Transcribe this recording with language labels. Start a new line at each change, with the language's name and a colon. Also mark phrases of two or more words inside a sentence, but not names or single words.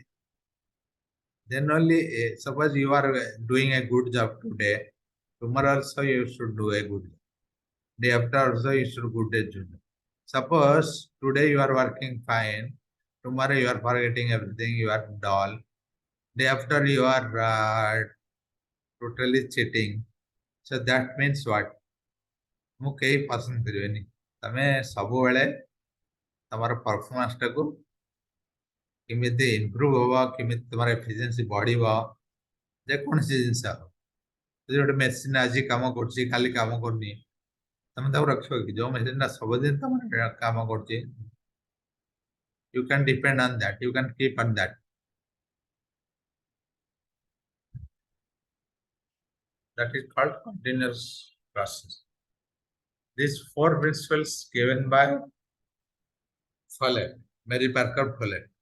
English: Then only, suppose you are doing a good job today, tomorrow also you should do a good job. Day after also you should do a good job. Suppose today you are working fine, tomorrow you are forgetting everything, you are dull. Day after you are totally cheating. So that means what?
Odia: ମୁଁ କେହି ପସନ୍ଦ କରିବେନି ତମେ ସବୁବେଳେ ତମର ପରଫର୍ମାନ୍ସ ଟାକୁ କେମିତି ଇମ୍ପ୍ରୁଭ ହବ କେମିତି ତମର ଏଫିସିଏନ୍ସି ବଢିବ ଯେକୌଣସି ଜିନିଷ ଯଦି ଗୋଟେ ମେସିନ ଆଜି କାମ କରୁଛି କାଲି କାମ କରୁନି ତମେ ତାକୁ ରଖିବ କି ଯୋଉ ମେସିନଟା ସବୁଦିନ ତମର କାମ କରୁଛି
English: you can depend on that, you can keep on that. That is called continuous process. These 4 principles given by Follet, Mary Parker Follet.